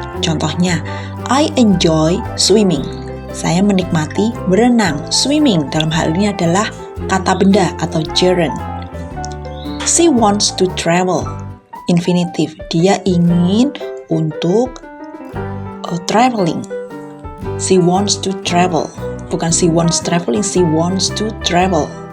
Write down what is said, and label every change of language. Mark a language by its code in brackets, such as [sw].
[id] Contohnya, [en] I enjoy swimming. [id] Saya menikmati berenang. Swimming dalam hal ini adalah kata benda atau gerund. [en] She wants to travel. Infinitive, [id] dia ingin untuk [en] traveling. She wants to travel. Bukan she wants traveling, she wants to travel.